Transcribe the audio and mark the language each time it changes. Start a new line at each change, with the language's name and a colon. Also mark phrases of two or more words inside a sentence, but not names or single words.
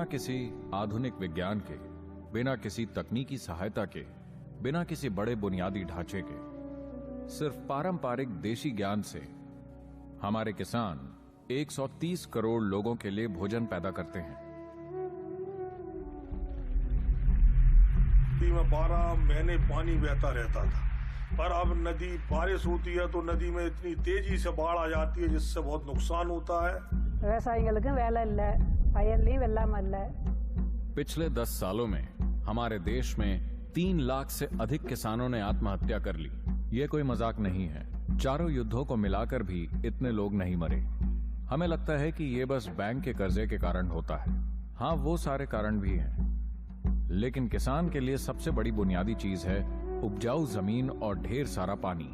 Hindi: किसी आधुनिक विज्ञान के, बिना किसी तकनीकी सहायता के, बिना किसी बड़े बुनियादी ढांचे के, सिर्फ पारंपरिक देशी ज्ञान से हमारे किसान 130 करोड़ लोगों के लिए भोजन पैदा करते हैं। नदी में 12 महीने पानी बहता रहता था, पर अब नदी बारिश होती है तो नदी में इतनी तेजी से बाढ़ आ जाती है जिससे बहुत नुकसान होता है।
Tamil: விவசாயிகளுக்கும் வேலை இல்லை, வயல்லையும் வெள்ளாமை இல்லை।
Hindi: पिछले 10 सालों में हमारे देश में 3 लाख से अधिक किसानों ने आत्महत्या कर ली। ये कोई मजाक नहीं है। चारों युद्धों को मिलाकर भी इतने लोग नहीं मरे। हमें लगता है कि ये बस बैंक के कर्जे के कारण होता है। हाँ, वो सारे कारण भी हैं, लेकिन किसान के लिए सबसे बड़ी बुनियादी चीज है उपजाऊ जमीन और ढेर सारा पानी।